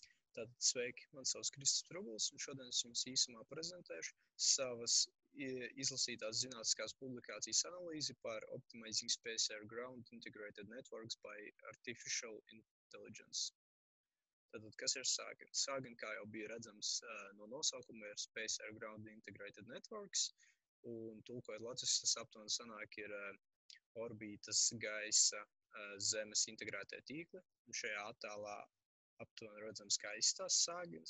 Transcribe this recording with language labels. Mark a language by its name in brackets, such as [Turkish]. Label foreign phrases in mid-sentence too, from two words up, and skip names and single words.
[Latvian] Tātad sveiki, man sauc Kristis Trubuls, un šodien es jums īsumā prezentēšu savas izlasītās zinātniskās publikācijas analīzi par Optimizing Space-Air Ground Integrated Networks by Artificial Intelligence. Tātad, kas ir Sāgen? Sāgen, kā jau bija redzams no nosaukuma, ir [English] Space-Air Ground Integrated Networks, [Latvian] un tulkojot latviski, tas aptuveni sanāk ir orbītas, gaisa, zemes integrētie tīkli, un šajā attēlā aptuveni redzams, kā izstās Sāgens.